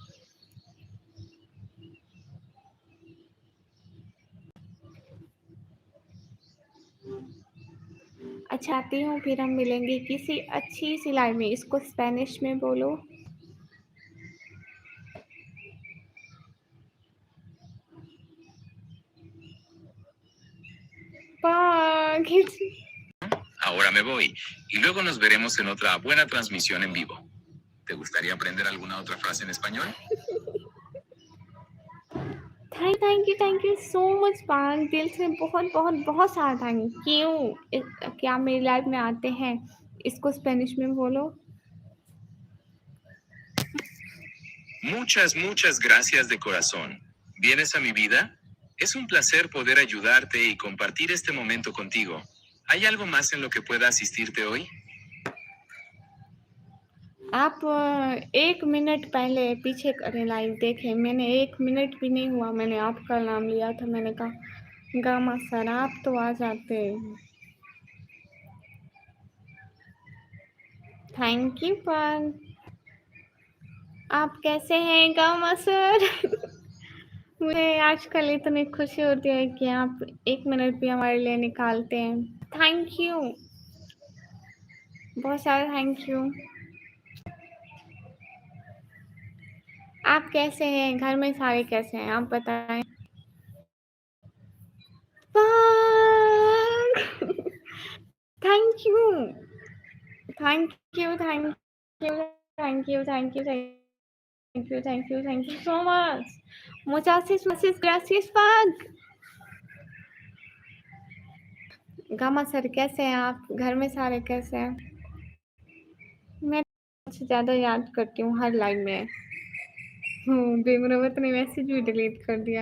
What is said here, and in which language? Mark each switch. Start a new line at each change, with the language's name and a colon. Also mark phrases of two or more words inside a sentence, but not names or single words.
Hindi: अच्छा आती हूँ, फिर हम मिलेंगे किसी अच्छी सी लाइन में। इसको स्पेनिश में बोलो। पागल।
Spanish: Ahora me voy y luego nos veremos en otra buena transmisión en vivo. ¿Te gustaría aprender alguna otra frase en español?
English: thank you so much
Hindi: पान, दिल से बहुत बहुत बहुत सारा
English: thank you.
Hindi: क्या मेरी लाइफ में आते हैं? इसको स्पेनिश में बोलो।
Spanish: Muchas, muchas gracias de corazón. ¿Vienes a mi vida? Es un placer poder ayudarte y compartir este momento contigo. ¿Hay algo más en lo que pueda asistirte hoy?
Hindi: आप 1 मिनट पहले पीछे करें लाइव देखें, मैंने 1 मिनट भी नहीं हुआ, मैंने आपका नाम लिया था, मैंने कहा गामा सर आप तो आ जाते।
English: thank you पान।
Hindi: आप कैसे हैं गामा सर? मुझे आजकल इतनी खुशी होती है कि आप 1 मिनट भी हमारे लिए निकालते हैं।
English: thank you,
Hindi: बहुत सारा
English: thank you.
Hindi: आप कैसे हैं? घर में सारे कैसे हैं? आप बताएं।
English: thank you, thank you, thank you, thank you, thank you, thank you, thank you, thank you so much.
Spanish: muchas muchas gracias पाग।
Hindi: गामा सर कैसे हैं आप? घर में सारे कैसे हैं? मैं सबसे ज़्यादा याद करती हूँ हर लाइन में। बेमुरवत ने मैसेज भी डिलीट कर दिया।